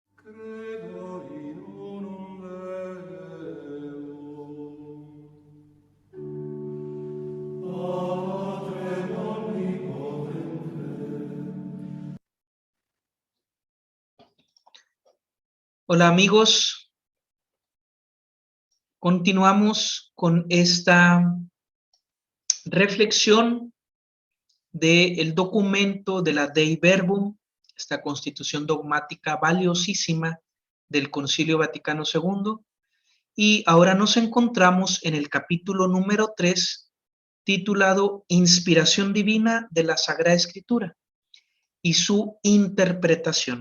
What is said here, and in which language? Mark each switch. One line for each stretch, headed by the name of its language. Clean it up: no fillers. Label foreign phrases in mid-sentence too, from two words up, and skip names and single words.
Latin: Credo in unum Deum, Patrem omnipotente.
Spanish: Hola amigos, continuamos con esta reflexión del documento de la Dei Verbum, esta constitución dogmática valiosísima del Concilio Vaticano II, y ahora nos encontramos en el capítulo número 3, titulado Inspiración Divina de la Sagrada Escritura y su interpretación.